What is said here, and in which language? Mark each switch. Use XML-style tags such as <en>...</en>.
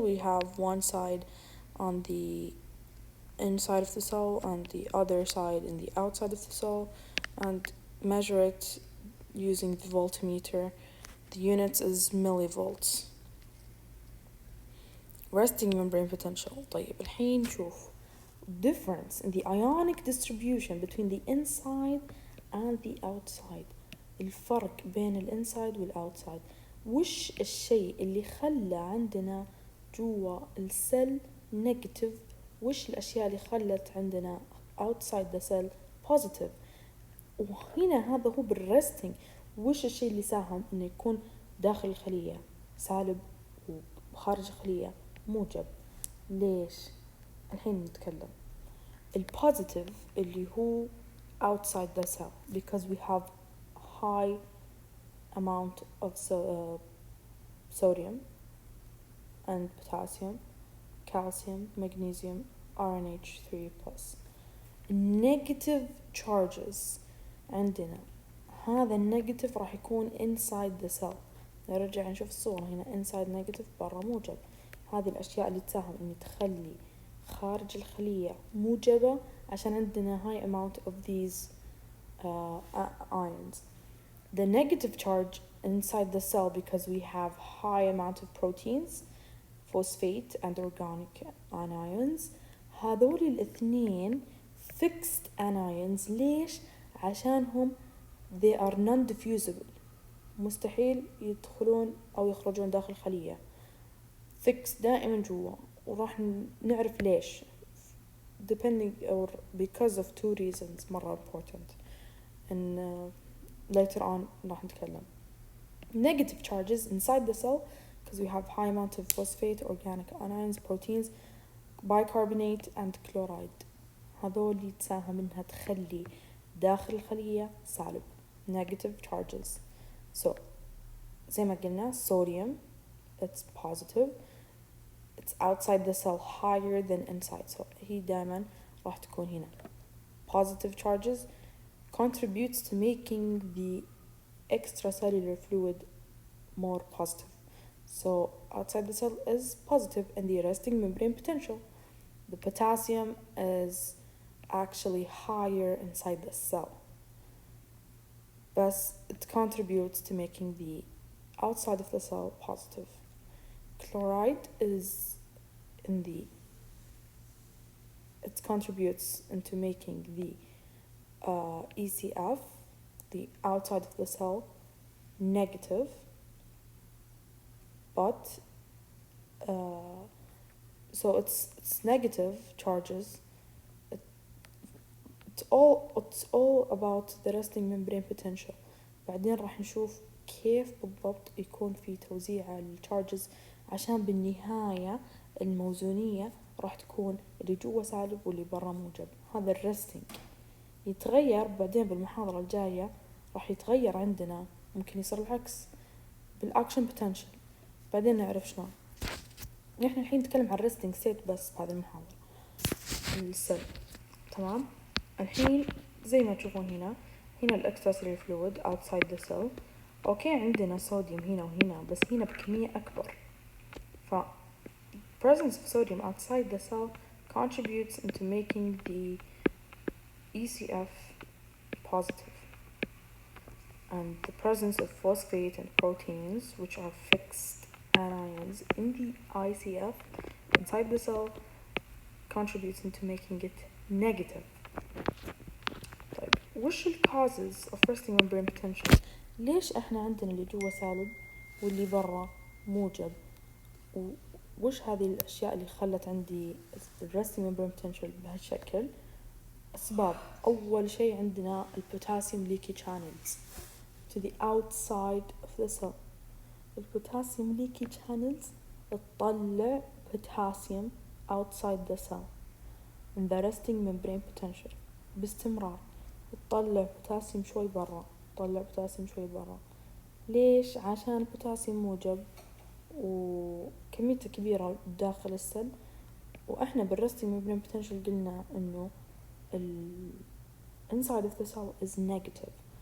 <en>We have one side on the inside of the cell and the other side in the outside of the cell, and measure it using the voltmeter. The unit is millivolts. Resting membrane potential.</en> <ar>طيب الحين نشوف</ar> <en>difference in the ionic distribution between the inside and the outside.</en> <ar>الفرق بين الانسايد والoutside. وش الشيء اللي خلى عندنا جوا السل negative؟ وش الأشياء اللي خلت عندنا</ar> <en>outside the cell positive؟</en> <ar>وهنا هذا هو بالرستنج. وش الشيء اللي ساهم إنه يكون داخل الخلية سالب وخارج الخلية موجب؟ ليش؟ الحين نتكلم. البوزيتيف اللي هو</ar> <en>outside the cell because we have high amount of sodium and potassium, calcium, magnesium, RNH3+. Negative charges</en> <ar>عندنا هذا النيجاتيف راح يكون</ar> <en>inside the cell.</en> <ar>نرجع نشوف الصورة هنا</ar> <en>inside negative</en> <ar>برا موجب. هذه الأشياء اللي تساهم إن تخلي خارج الخلية موجبة عشان عندنا</ar> <en>high amount of these ions. The negative charge inside the cell because we have high amount of proteins, phosphate and organic anions.</en> <ar>هذول الاثنين</ar> <en>fixed anions.</en> <ar>ليش؟ عشانهم</ar> <en>they are non-diffusible.</en> <ar>مستحيل يدخلون أو يخرجون داخل الخلية. fixed دائما جوا. وراح نعرف ليش</ar> <en>depending or because of two reasons</en> <ar>مرة</ar> <en>important and later on</en> <ar>راح نتكلم.</ar> <en>Negative charges inside the cell because we have high amount of phosphate, organic anions, proteins, bicarbonate and chloride.</en> <ar>هذول تساهم إنها تخلي داخل الخلية سالب</ar> <en>negative charges. So</en> <ar>زي ما قلنا</ar> <en>sodium it's positive. It's outside the cell higher than inside.</en> <ar>So هي دائما راح تكون هنا.</ar> <en>Positive charges contributes to making the extracellular fluid more positive. So outside the cell is positive and the resting membrane potential. The potassium is actually higher inside the cell. Thus it contributes to making the outside of the cell positive. Chloride is it contributes into making the ECF, the outside of the cell, negative, but so it's negative charges. It's all about the resting membrane potential.</en> <ar>بعدين راح نشوف كيف بالضبط يكون في توزيع الcharges عشان بالنهاية الموزونية راح تكون اللي جوا سالب واللي برا موجب. هذا الريستنج يتغير بعدين بالمحاضرة الجاية، راح يتغير عندنا، ممكن يصير العكس بالاكشن بوتنشل، بعدين نعرف شلون. نحن الحين نتكلم عن الريستنج ستيت بس بهذه المحاضرة السل. تمام. الحين زي ما تشوفون هنا الاكستراسيلولار فلويد</ar> <en>outside the cell.</en> <ar>اوكي عندنا صوديوم هنا وهنا، بس هنا بكمية اكبر.</ar> <en>ف presence of sodium outside the cell contributes into making the ECF positive, and the presence of phosphate and proteins, which are fixed anions in the ICF inside the cell, contributes into making it negative.</en> <ar>طيب وش ال</ar> <en>causes of resting membrane potential؟</en> <ar>ليش احنا عندنا اللي جوا سالب واللي برا موجب؟ وش هذه الاشياء اللي خلت عندي</ar> <en>resting membrane potential</en> <ar>بهالشكل؟ اسباب. اول شيء عندنا البوتاسيوم</ar> <en>leaky channels to the outside of the cell.</en> <ar>البوتاسيوم</ar> <en>leaky channels</en> <ar>تطلع بوتاسيوم</ar> <en>outside the cell in the resting membrane potential</en> <ar>باستمرار. تطلع بوتاسيوم شوي برا، تطلع بوتاسيوم شوي برا. ليش؟ عشان البوتاسيوم موجب وكميته كبيرة داخل السل، وإحنا بالرستنج</ar> <en>membrane potential</en> <ar>قلنا إنه</ar> <en>inside of the cell is negative.</en>